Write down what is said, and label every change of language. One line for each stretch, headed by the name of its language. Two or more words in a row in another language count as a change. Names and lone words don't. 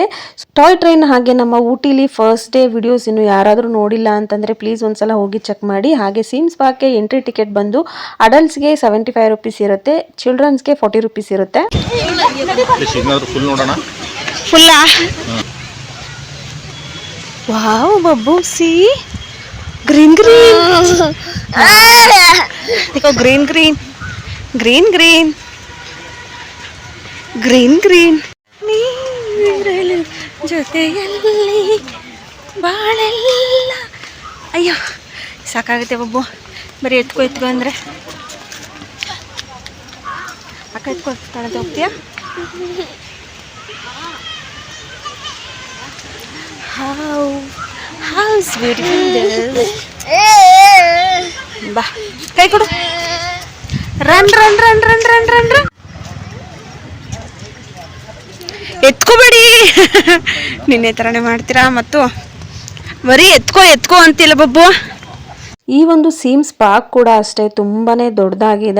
English: toy train
Kannada: ಹಾಗೆ ನಮ್ಮ ಊಟಿಲಿ
English: first day videos
Kannada: ಇನ್ನು ಯಾರಾದರೂ ನೋಡಿಲ್ಲ ಅಂತಂದ್ರೆ ಪ್ಲೀಸ್ ಒಂದ್ಸಲ ಹೋಗಿ ಚೆಕ್ ಮಾಡಿ. ಹಾಗೆ
English: seems park entry ticket
Kannada: ಬಂದು ಅಡಲ್ಟ್ಸ್ಗೆ 75 ರುಪೀಸ್ ಇರುತ್ತೆ, ಚಿಲ್ಡ್ರನ್ಸ್ಗೆ 40 ರುಪೀಸ್ ಇರುತ್ತೆ. ಫುಲ್ಲಾ? ವಾವ್ ಬಬ್ಬು,
English: see green green,
Kannada: देखो
English: green green green green green green
Kannada: ग्रीन ग्रीन ನೀರಳು ಜೊತೆಯಲ್ಲಿ ಬಾಳೆಲ್ಲ. ಅಯ್ಯೋ ಸಾಕಾಗುತ್ತೆ ಬಬ್ಬು, ಬರೀ ಎತ್ಕೊ ಅಂದರೆ. ಅಕ್ಕ ಎತ್ಕೊಳ್ತಾಳೆ, ಹೋಗ್ತೀಯಾ?
English: How's beautiful this?
Kannada: ಬಾ ಕೈ ಕೊಡು.
English: run run run run run run run
Kannada: ರನ್ ರನ್ ರನ್. ಎತ್ಕೋಬೇಡಿ, ನಿನ್ನೆ ಥರನೇ ಮಾಡ್ತೀರಾ ಮತ್ತು ಬರೀ ಎತ್ಕೋ ಅಂತಿಲ್ಲ ಬಬ್ಬು. ಈ ಒಂದು
English: seems park
Kannada: ಕೂಡ ಅಷ್ಟೇ ತುಂಬಾನೇ ದೊಡ್ಡದಾಗಿದೆ.